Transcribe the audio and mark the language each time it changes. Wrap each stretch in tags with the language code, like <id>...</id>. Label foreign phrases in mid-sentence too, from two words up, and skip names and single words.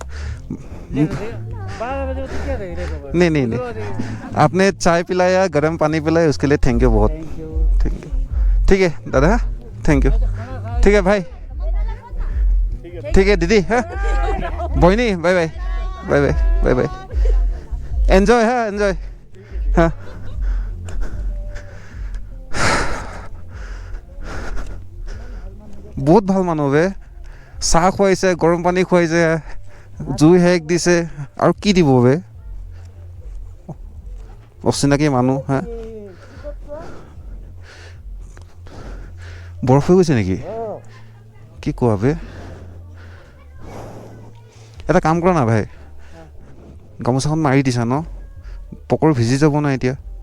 <hi>नहीं नहीं नहीं आपने चाय पिलाया गर्म पानी पिलाया उसके लिए</hi> <en>thank you</en> <hi>बहुत</hi> <en>thank you</en> <hi>ठीक है दादा</hi> <en>thank you</en> <hi>ठीक है भाई ठीक है दीदी हाँ बहनी बाय बाय बाय बाय बाय बाय एन्जॉय हाँ एन्जॉय हाँ</hi> <as>बहुत ভাল মানুহ বে চাহ খুৱাইছে গৰম পানী খুৱাইছে জুই হেক দিছে আৰু কি দিব বে অচিনাকি মানুহ হা বৰফ হৈ গৈছে নেকি কি কোৱা বে এটা কাম কৰা না ভাই গামোচাখন মাৰি দিছা ন পকৰ ভিজি যাব না এতিয়া</as>